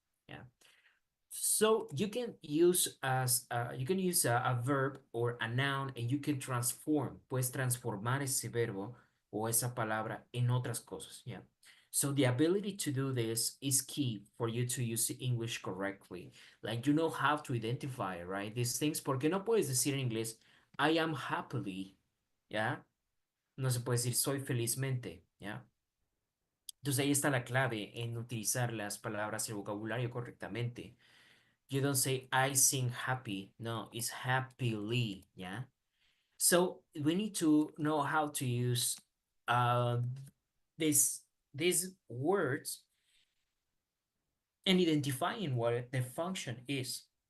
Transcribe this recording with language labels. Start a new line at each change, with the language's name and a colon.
English: Yeah. So you can use a verb or a noun and you can transform,
Spanish: puedes transformar ese verbo o esa palabra en otras cosas.
English: Yeah. So the ability to do this is key for you to use English correctly. Like you know how to identify, right? These things,
Spanish: porque no puedes decir en inglés,
English: I am happily,
Spanish: ¿ya? No se puede decir soy felizmente, ¿ya? Entonces ahí está la clave en utilizar las palabras y el vocabulario correctamente.
English: You don't say I sing happy. No, it's happily. Yeah. So we need to know how to use uh, this these words and identifying what the function is.